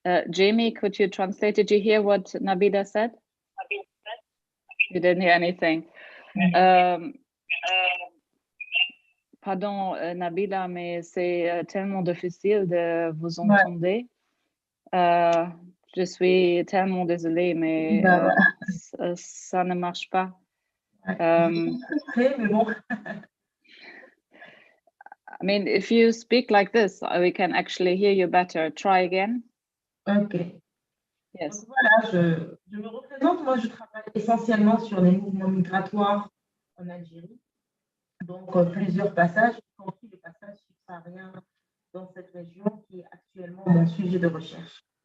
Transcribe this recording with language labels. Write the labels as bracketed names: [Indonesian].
[English] Jamie, could you translate? Did you hear what Nabila said? You didn't hear anything. [French] Pardon, Nabila, mais c'est tellement difficile de vous entendre. Je suis tellement désolée, mais ça ne marche pas. Mais bon. [English] I mean, if you speak like this, we can actually hear you better. Try again. Okay. Yes. [French] Donc voilà, je me représente. Moi, je travaille essentiellement sur les mouvements migratoires en Algérie. Donc, plusieurs passages, y compris le passage subsaharien dans cette région qui est actuellement mon sujet de recherche.